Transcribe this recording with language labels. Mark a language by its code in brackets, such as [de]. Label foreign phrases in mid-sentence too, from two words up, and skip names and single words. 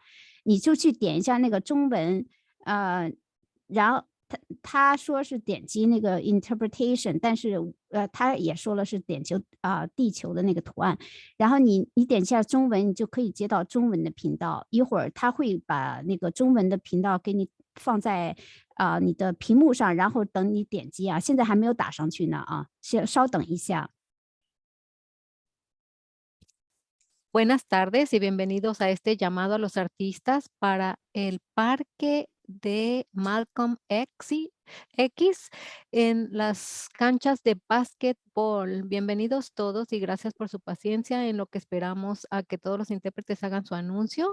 [zh] 你就去點一下那個中文，然後他說是點擊那個 interpretation， 但是他也說了是點地球的那個圖案，然後你點一下中文，你就可以接到中文的頻道。一會兒他會把那個中文的頻道給你放在你的屏幕上，然後等你點擊啊，現在還沒有打上去呢啊，稍等一下。 [es] Buenas tardes y bienvenidos a este llamado a los artistas para el Parque de Malcolm X en las canchas de básquetbol. Bienvenidos todos y gracias por su paciencia en lo que esperamos a que todos los intérpretes hagan su anuncio.